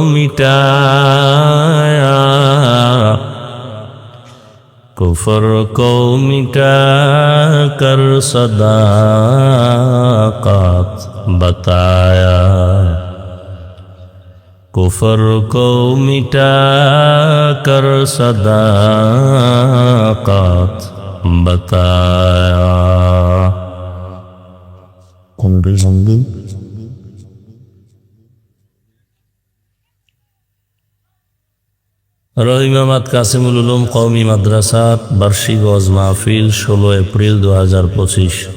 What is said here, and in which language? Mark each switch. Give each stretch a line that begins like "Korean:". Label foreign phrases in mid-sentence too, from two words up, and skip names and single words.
Urdu: مٹایا، کفر کو مٹا کر صداقت بتایا، کفر کو مٹا کر صداقت بتایا.
Bangla: রহিমাবাদ কাসিমুল উলুম কওমি মাদ্রাসার বার্ষিক ওয়াজ মাহফিল 16 এপ্রিল 2025।